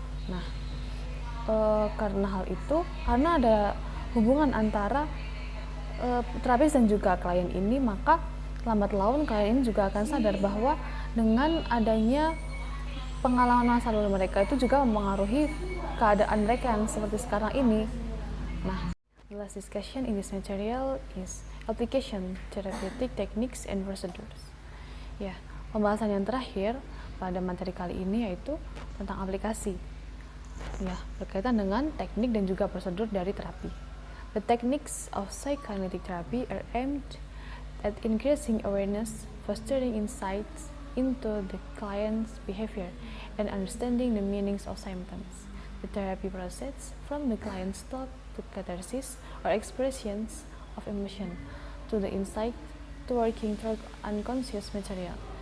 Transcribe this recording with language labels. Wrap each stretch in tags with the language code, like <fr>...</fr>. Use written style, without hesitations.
<id>Nah, karena hal itu, karena ada hubungan antara terapis dan juga klien ini, maka lambat laun klien ini juga akan sadar bahwa dengan adanya pengalaman masa lalu mereka itu juga mempengaruhi keadaan mereka yang seperti sekarang ini.</id> <en>Nah, the last discussion in this material is application therapeutic techniques and procedures.</en> <id>Ya, pembahasan yang terakhir pada materi kali ini yaitu tentang aplikasi. Ya, berkaitan dengan teknik dan juga prosedur dari terapi.</id> <en>The techniques of psychoanalytic therapy are aimed at increasing awareness, fostering insights, into the client's behavior and understanding the meanings of symptoms. The therapy process from the client's thought to catharsis or expressions of emotion to the insight to working through unconscious material.</en>